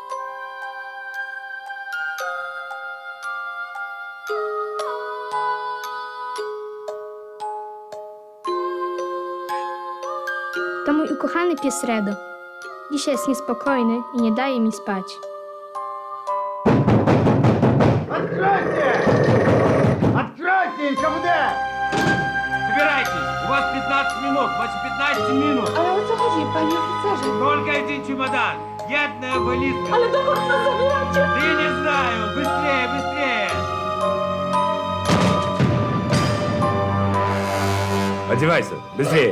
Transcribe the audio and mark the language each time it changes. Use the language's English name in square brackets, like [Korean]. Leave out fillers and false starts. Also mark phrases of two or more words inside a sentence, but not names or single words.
[Polish] To mój ukochany pies Redo. Dzisiaj jest niespokojny i nie daje mi spać. [Russian] Откройте! Откройте! НКВД! 20 минут, больше 15 минут. [Polish] Ale o co chodzi, panie oficerze? [Russian] Только один чемодан. [Polish] Jedna вализка. Ale dokąd nas zabieracie? [Russian] Да я не знаю. Быстрее, быстрее. Одевайся, быстрее.